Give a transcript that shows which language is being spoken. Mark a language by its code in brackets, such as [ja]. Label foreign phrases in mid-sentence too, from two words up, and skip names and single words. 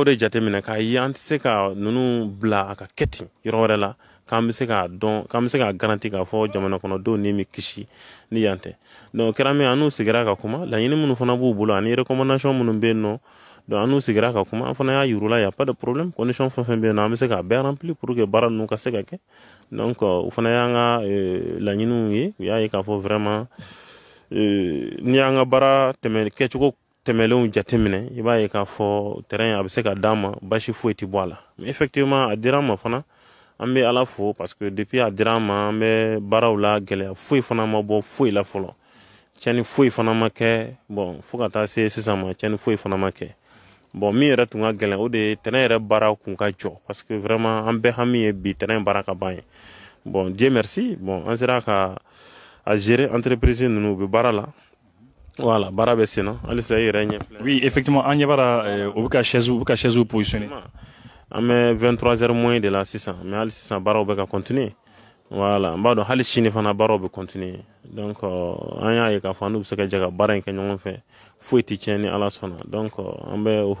[bm] de jateminɛ k'a ye an tɛ se ka ninnu bila a ka kɛ ten yɔrɔ wɛrɛ la k'an bɛ se k'a dɔn k'an bɛ se k'a garanti k'a fɔ jamana kɔnɔdenw ni bɛ kisi ni yan tɛ donc kɛra min an n'u sigira ka kuma laɲini minnu fana b'u bolo ani recommandation minnu bɛ yen nɔ donc an n'u sigira ka kuma an fana y'a yir'u la [fr] y a pas de problème condition [bm] fɛn fɛn bɛ yen nɔ an bɛ se k'a bɛɛ remplir [fr] pour que [bm] baara ninnu ka se ka kɛ donc o fana y'an ka laɲiniw ye u y'a ye k'a fɔ vraiment n'i y'an ka baara kɛcogo tɛmɛlenw jateminɛ i b'a ye k'a fɔ terrain a bɛ se ka d'an ma basi foyi tɛ bɔ a la mais effectivement a dira an ma fana an bɛ ala fo [fr] parce que depuis [bm] a dira an ma an bɛ baaraw la gɛlɛya foyi fana ma bɔ foyi la fɔlɔ tiɲɛni foyi fana ma kɛ bon fo ka taa se sisan ma tiɲɛni foyi fana ma kɛ bon min yɛrɛ tun ka gɛlɛn o de ye terrain yɛrɛ baara kun ka jɔ [fr] parce que vraiment [bm] an bɛɛ hami ye bi terrain baara ka ban ye bon [fr] Dieu merci bon [bm] an sera ka a gérer entreprise ninnu u bɛ baara la voilà baara bɛ sen na halisa i yɛrɛ ɲɛ filɛ [fr] oui effectivement [bm] an ɲɛ b'ara u bɛ ka chaise positionner an bɛ 23h [fr] moins de la [bm] sisan mais hali sisan baaraw bɛ ka continuer voilà n b'a dɔn hali sini fana baaraw bɛ continuer donc an y'a ye k'a fɔ n'u bɛ se ka jɛ ka baara in kɛ ɲɔgɔn fɛ foyi tɛ tiɲɛ ni ala sɔnna donc an bɛ o